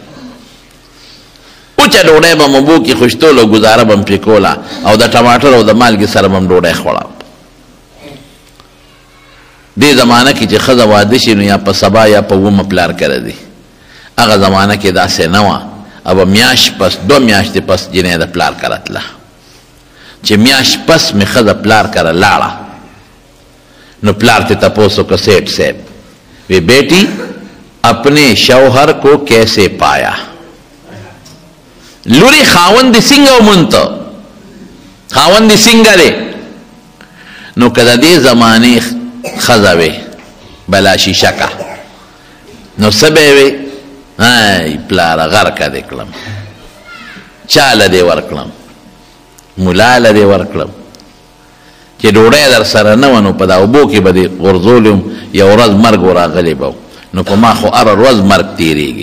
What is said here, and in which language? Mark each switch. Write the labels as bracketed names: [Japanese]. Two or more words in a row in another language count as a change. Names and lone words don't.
[Pashto] اوچه ډوډۍ به م اوبو کې خوشتول او ګزاره به م پرې کوله او د ټماټر او د مالګې سره به م ډوډۍ خوړه دې زمانہ کې چې ښځه واده شي نو یا په سبا یا په اوومه پلار کره دی. هغه زمانہ کې داسې نه وه. ابه میاشت پس 2 میاشتې پس جنۍ د پلار کره تله. چې میاشت پس مې ښځه پلار کره لاړه نو پلار ته تپوس وکړه سیټ صاحب وی [Urdu] بیٹی اپنے شوہر کو کیسے پایا؟ [Pashto] لوری خاوند څنګه ومونته؟ خاوند څنګه دی؟ نو که د دې زمانې ښځه وې بلا شیشکه نو څه به وې؟ ای پلاره غرقه دې کړم، چاله دې ورکړم، ملاله دې ورکړم چې ډوډۍ در سره نه وه نو په دا اوبو کې به دې غورځولم یو ورځ مرګ وراغلی به نو په ما خو هره ورځ مرګ تېرېږي.